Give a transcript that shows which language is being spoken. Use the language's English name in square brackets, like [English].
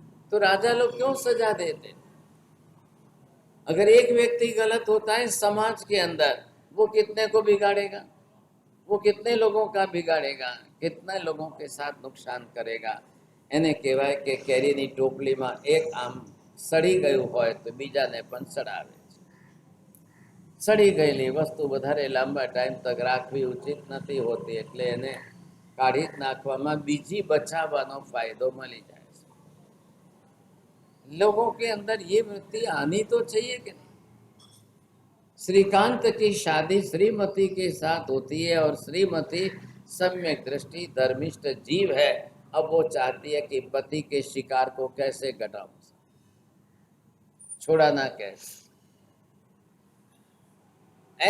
[Hindi] तो राजा लोग क्यों सजा देते? अगर एक व्यक्ति गलत होता है समाज के अंदर, वो कितने को बिगाड़ेगा, वो कितने लोगों का बिगाड़ेगा, कितने लोगों के साथ नुकसान करेगा। [Gujarati] એને કહેવાય કે કેરીની ટોપલીમાં એક આમ સડી ગયું હોય તો બીજાને પણ સડાવે છે। સડી ગયેલી વસ્તુ વધારે લાંબા ટાઈમ તક રાખવી ઉચિત નથી હોતી, એટલે એને કાઢી જ નાખવામાં બીજી બચાવવાનો ફાયદો મળી જાય છે। [Hindi] लोगों के अंदर ये वृत्ति आनी तो चाहिए कि नहीं। श्रीकांत की शादी श्रीमती के साथ होती है और श्रीमती सम्यक दृष्टि धर्मिष्ठ जीव है। अब वो चाहती है कि पति के शिकार को कैसे घटाऊं, छुड़ाना कैसे।